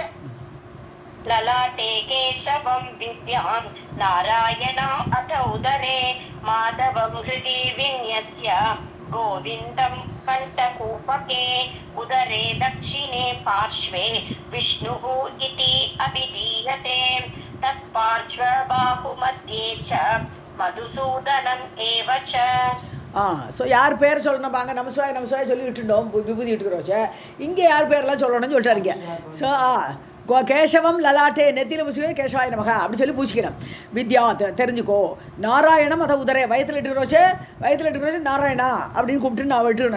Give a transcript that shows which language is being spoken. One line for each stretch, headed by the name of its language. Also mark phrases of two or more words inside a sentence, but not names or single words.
Sanskrit: ललाटे केशवं विद्यां नारायणम् अथ उदरे माधवं हृदि विन्यस्य गोविन्दं कण्ठकूपके. उदरे दक्षिणे पार्श्वे विष्णुः इति अभिधीयते. तत्पार्श्वबाहुमध्ये च मधुसूदनम् एव च.
Tamil: ஸோ யார் பேர் சொல்லணும் பாங்க. நமசிவாய சொல்லி விட்டுட்டோம், விபூதி விட்டுக்கிறோம். இங்கே யார் பேரெல்லாம் சொல்லணும்னு சொல்லிட்டாருங்க. ஸோ
Sanskrit: केशवं ललाटे
Tamil: நெத்தியில் பூசிக்கோ
Sanskrit: केशवाय नमः
Tamil: அப்படி சொல்லி பூசிக்கணும். வித்யா தெரிஞ்சுக்கோ. நாராயணம் அதை உதரே வயத்தில் இட்டுக்கிறோச்சு நாராயணா அப்படின்னு கூப்பிட்டு நான் விட்டுக்கணும்.